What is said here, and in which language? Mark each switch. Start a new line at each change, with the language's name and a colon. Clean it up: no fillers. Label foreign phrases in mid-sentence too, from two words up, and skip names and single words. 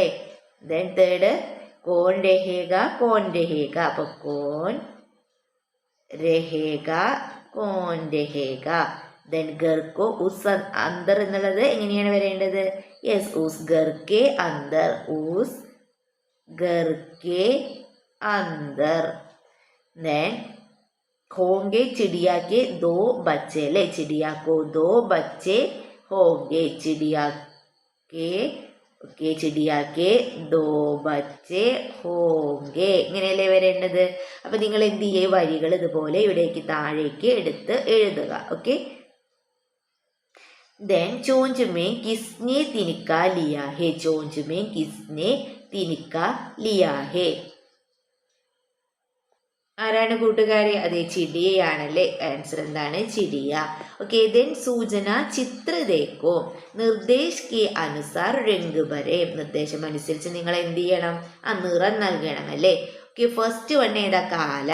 English: then third
Hindi: कौन रहेगा कौन रहेगा. അപ്പൊ कौन रहेगा कौन रहेगा. ദെൻ घर को उस अंदर
Malayalam: എന്നുള്ളത് എങ്ങനെയാണ് വരേണ്ടത്?
Hindi: യെസ്, उस घर के अंदर, उस घर के अंदर. देन होंगे चिड़िया के 2 बच्चे ले. चिड़िया को 2 बच्चे होंगे. चिड़िया के चिड़िया के 2 बच्चे होंगे.
Malayalam: ഇങ്ങനെയല്ലേ വരേണ്ടത്. അപ്പൊ നിങ്ങൾ എന്ത് ചെയ്യുക? വരികൾ ഇതുപോലെ ഇവിടേക്ക് താഴേക്ക് എടുത്ത് എഴുതുക. ഓക്കെ,
Hindi: देन चोंच में किसने तिनका लिया है. चोंच में किसने तिनका लिया है.
Malayalam: ആരാണ് കൂട്ടുകാരെ? അതെ, ചിടിയയാണല്ലേ. ആൻസർ എന്താണ്? ചിടിയ.
English: okay, then
Hindi: सूचना चित्र देखो निर्देश के अनुसार रंग भरे.
Malayalam: നിർദ്ദേശം അനുസരിച്ച് നിങ്ങൾ എന്ത് ചെയ്യണം? നിറം നൽകണം അല്ലേ. ഓക്കെ,
English: first one
Malayalam: ഏതാ? കാല.